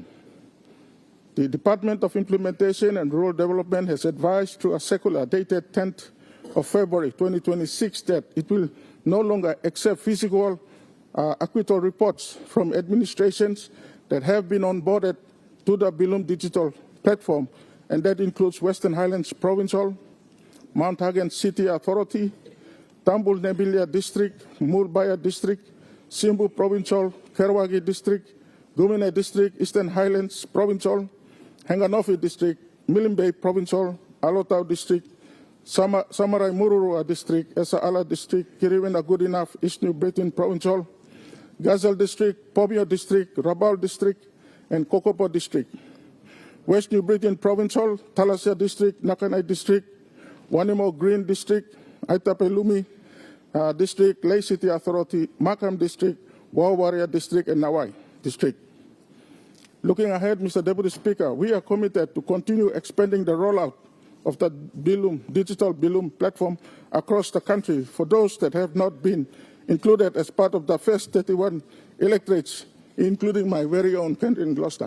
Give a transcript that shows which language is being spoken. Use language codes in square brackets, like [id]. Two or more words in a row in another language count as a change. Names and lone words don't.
[en] The Department of Implementation and Rural Development has advised through a circular dated 10th of February 2026 that it will no longer accept physical acquittal reports from administrations that have been onboarded to the Bilum digital platform, and that includes Western Highlands Provincial, Mount Hagen City Authority, Tambul Nebilia District, Murbaya District, Simbu Provincial, Kerwagi District, Gumine District, Eastern Highlands Provincial, Hanganofi District, Milne Bay Provincial, Alotau District, Samarai Mururua District, Esa Ala District, Kiriwena Goodenough, East New Britain Provincial, Gazelle District, Pomio District, Rabaul District, and Kokopo District, West New Britain Provincial, Thalassia District, Nakanai District, Wanimo Green District, Aitapelumi District, Lake City Authority, Markham District, Wawaria District, and Nawai District. Looking ahead, Mr. Deputy Speaker, we are committed to continue expanding the rollout of the digital Bilum platform across the country for those that have not been included as part of the first 31 electorates, including my very own country in Gloucester.